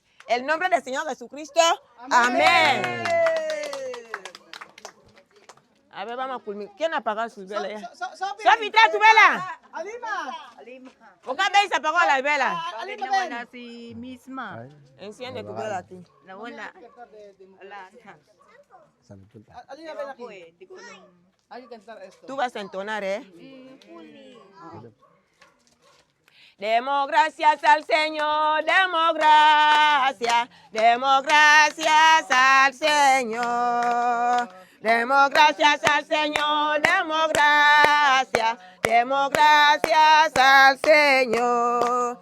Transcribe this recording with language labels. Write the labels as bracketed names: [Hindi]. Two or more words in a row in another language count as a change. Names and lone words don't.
[Spanish] El nombre del Señor Jesucristo. Amén. A ver, vamos a culminar. ¿Quién apagó sus velas ya? Sophie! Sofi, trae tu vela. Alima! ¿Por qué habéis apagado las velas? Alima, [Filipino] Nawala [Spanish] ven! [Filipino] si Misma. [Spanish] Enciende tu vela aquí. [Filipino] Nawala. Wala na. Saan nagpunta? [Spanish] Alima, ven [Filipino] Ako [Spanish] aquí. [Filipino] eh. Di ko nung... [Spanish] Hay que cantar esto. Tú vas a entonar, ¿eh? Demos gracias al Señor, demos gracias al Señor. Demos gracias al Señor, demos gracias al Señor.